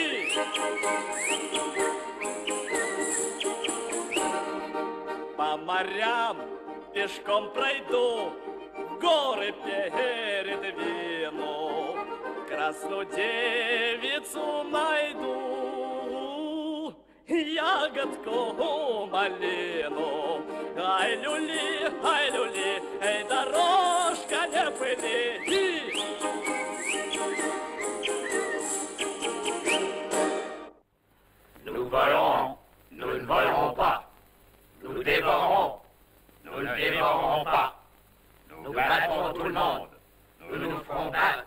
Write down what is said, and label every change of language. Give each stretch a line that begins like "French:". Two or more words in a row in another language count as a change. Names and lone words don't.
Russian: По морям пешком пройду, горы передвину, красную девицу найду, ягодку малину. Ай, люли, эй, дорожка, не пыли.
French: Nous volerons, nous ne volerons pas. Nous dévorons, nous ne dévorons pas. Nous battrons tout le monde. Nous nous ferons battre.